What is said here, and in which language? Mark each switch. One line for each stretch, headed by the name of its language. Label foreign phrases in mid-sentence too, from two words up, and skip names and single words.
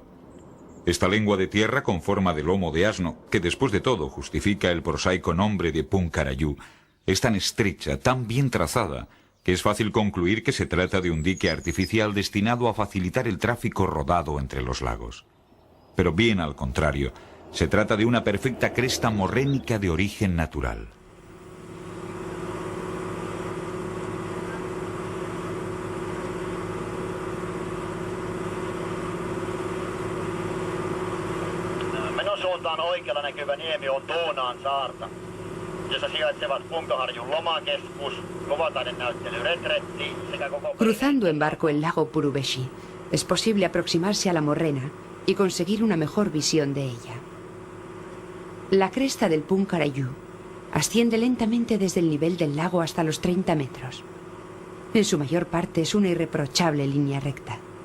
Spanish: Esta lengua de tierra con forma de lomo de asno, que después de todo justifica el prosaico nombre de Punkarayú, es tan estrecha, tan bien trazada, que es fácil concluir que se trata de un dique artificial destinado a facilitar el tráfico rodado entre los lagos. Pero bien al contrario, se trata de una perfecta cresta morrénica de origen natural.
Finnish: Suuntaan oikealla näkyvä niemi on Tuunaan saarta, jossa sijaitsevat Punkaharjun lomakeskus, kovataidennäyttely Retretti sekä koko...
Spanish: Cruzando en barco el lago Purubeshi, es posible aproximarse a la morrena y conseguir una mejor visión de ella. La cresta del Punkarayú asciende lentamente desde el nivel del lago hasta los 30 metros. En su mayor parte es una irreprochable línea recta.